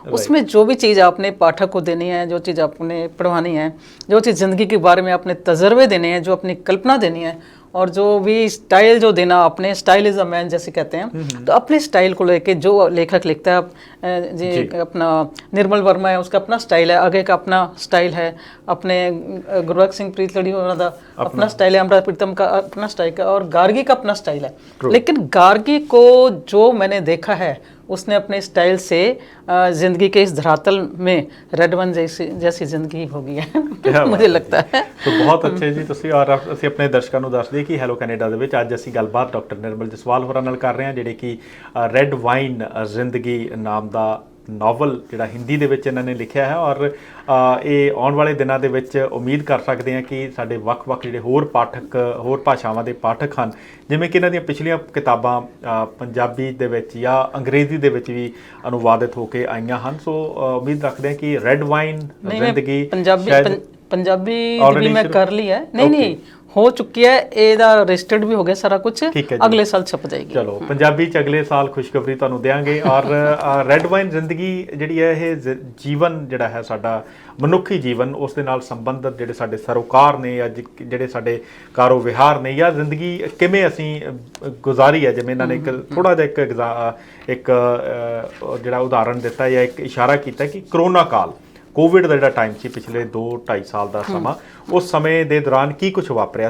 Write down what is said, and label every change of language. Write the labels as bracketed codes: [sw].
[hi] उसमें जो भी चीज़ आपने पाठक को देनी है, जो चीज़ आपने पढ़वानी है, जो चीज़ ज़िंदगी के बारे में आपने तजर्बे देने हैं, जो अपनी कल्पना देनी है, और जो भी स्टाइल जो देना, अपने स्टाइल इज़ अ मैन जैसे कहते हैं, तो अपने स्टाइल को लेके जो लेखक लिखता है, जी अपना निर्मल वर्मा है, उसका अपना स्टाइल है, आगे का अपना स्टाइल है, अपने गुरबख्श सिंह प्रीतलड़ी का अपना स्टाइल है, अमृता प्रीतम का अपना स्टाइल है, और गार्गी का अपना स्टाइल है। लेकिन गार्गी को जो मैंने देखा है, उसने अपने स्टाइल से ज़िंदगी के इस धरातल में रेड वन जैसी ज़िंदगी हो गई है मुझे लगता है। तो बहुत अच्छे जी [pa] ਤੁਸੀਂ, और ਅਸੀਂ ਆਪਣੇ ਦਰਸ਼ਕਾਂ ਨੂੰ ਦੱਸ ਦਈਏ ਕਿ ਹੈਲੋ ਕੈਨੇਡਾ ਦੇ ਵਿੱਚ ਅੱਜ ਅਸੀਂ ਗੱਲਬਾਤ ਡਾਕਟਰ ਨਿਰਮਲ ਜਸਵਾਲ ਹੋਰਾਂ ਨਾਲ ਕਰ ਰਹੇ ਹਾਂ, ਜਿਹੜੇ ਕਿ ਰੈਡ ਵਾਈਨ ਜ਼ਿੰਦਗੀ ਨਾਮ ਦਾ ਨਾਵਲ ਜਿਹੜਾ ਹਿੰਦੀ ਦੇ ਵਿੱਚ ਇਹਨਾਂ ਨੇ ਲਿਖਿਆ ਹੈ, ਔਰ ਇਹ ਆਉਣ ਵਾਲੇ ਦਿਨਾਂ ਦੇ ਵਿੱਚ ਉਮੀਦ ਕਰ ਸਕਦੇ ਹਾਂ ਕਿ ਸਾਡੇ ਵੱਖ-ਵੱਖ ਜਿਹੜੇ ਹੋਰ ਪਾਠਕ, ਹੋਰ ਭਾਸ਼ਾਵਾਂ ਦੇ ਪਾਠਕ ਹਨ, ਜਿਵੇਂ ਕਿ ਇਹਨਾਂ ਦੀਆਂ ਪਿਛਲੀਆਂ ਕਿਤਾਬਾਂ ਪੰਜਾਬੀ ਦੇ ਵਿੱਚ ਜਾਂ ਅੰਗਰੇਜ਼ੀ ਦੇ ਵਿੱਚ ਵੀ ਅਨੁਵਾਦਿਤ ਹੋ ਕੇ ਆਈਆਂ ਹਨ। ਸੋ ਉਮੀਦ ਰੱਖਦੇ ਹਾਂ ਕਿ ਰੈਡ ਵਾਈਨ ਜ਼ਿੰਦਗੀ [hi] पंजाबी भी मैं कर ली है, नहीं हो चुकी है, ਇਹਦਾ ਰਜਿਸਟਰਡ भी हो गया सारा कुछ, अगले साल छप जाएगी। चलो पंजाबी च अगले साल खुशखबरी ਤੁਹਾਨੂੰ देंगे। [pa] और ਰੈਡ ਵਾਈਨ ਜ਼ਿੰਦਗੀ ਜਿਹੜੀ ਹੈ ਇਹ ਜੀਵਨ ਜਿਹੜਾ ਹੈ ਸਾਡਾ ਮਨੁੱਖੀ ਜੀਵਨ, ਉਸ ਦੇ ਨਾਲ ਸੰਬੰਧਿਤ ਜਿਹੜੇ ਸਾਡੇ ਸਰੋਕਾਰ ਨੇ, ਜਾਂ ਜਿਹੜੇ ਸਾਡੇ ਕਾਰੋ ਵਿਹਾਰ ਨੇ, ਜਾਂ ਜ਼ਿੰਦਗੀ ਕਿਵੇਂ ਅਸੀਂ ਗੁਜ਼ਾਰੀ ਹੈ, ਜਿਵੇਂ ਇਹਨਾਂ ਨੇ ਇੱਕ ਥੋੜਾ ਜਿਹਾ ਇੱਕ ਜਿਹੜਾ ਉਦਾਹਰਨ ਦਿੱਤਾ ਜਾਂ ਇੱਕ ਇਸ਼ਾਰਾ ਕੀਤਾ ਕਿ ਕਰੋਨਾ ਕਾਲ, ਕੋਵਿਡ ਦਾ ਜਿਹੜਾ ਟਾਈਮ ਸੀ ਪਿਛਲੇ 2-2.5 ਸਾਲ ਦਾ ਸਮਾਂ, ਉਸ ਸਮੇਂ ਦੇ ਦੌਰਾਨ ਕੀ ਕੁਝ ਵਾਪਰਿਆ।